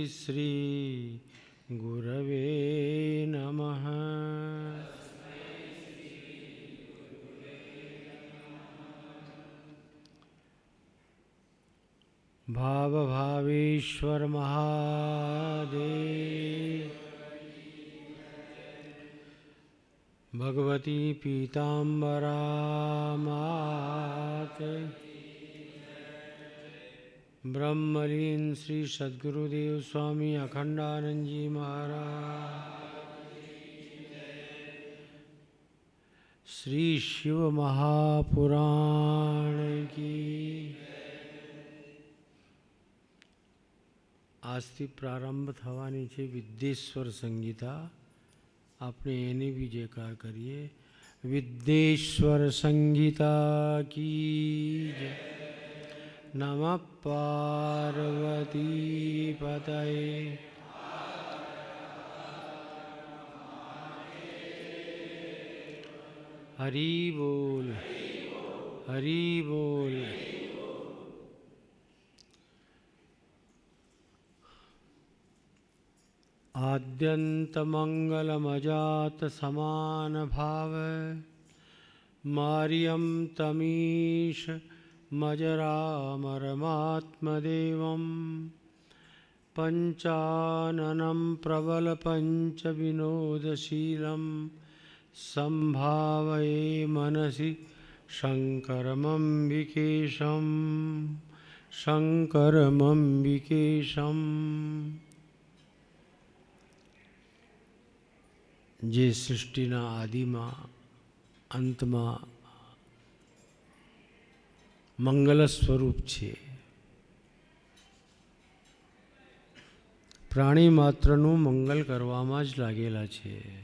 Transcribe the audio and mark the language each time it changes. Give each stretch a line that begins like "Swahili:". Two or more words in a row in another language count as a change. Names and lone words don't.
Sanskrit: श्रीगुरवे नमः भावभावेश्वर महादेव भगवती पीताम्बरा
Hindi: मात ब्रह्मलीन श्री सद्गुरुदेव स्वामी अखंडानंद जी महाराज श्री शिव महापुराण की
Gujarati: આજથી પ્રારંભ થવાની છે વિદ્યેશ્વર સંગીતા. આપણે એને બી જયકાર કરીએ. વિદ્યેશ્વર સંગીતા કી જય.
Sanskrit: नमः पार्वती पतये.
Gujarati: હરિ બોલ હરિ બોલ.
Sanskrit: आद्यन्तमङ्गलमजात समानभाव मार्यं तमीश मजरामरमात्मदेवं पञ्चाननं प्रबलपञ्चविनोदशीलं सम्भावये मनसि शङ्करमम्बिकेशं शङ्करमम्बिकेशम्.
Gujarati: જે સૃષ્ટિના આદિમાં અંતમાં મંગલ સ્વરૂપ છે. પ્રાણી માત્રનું મંગલ કરવામાં જ લાગેલા છે.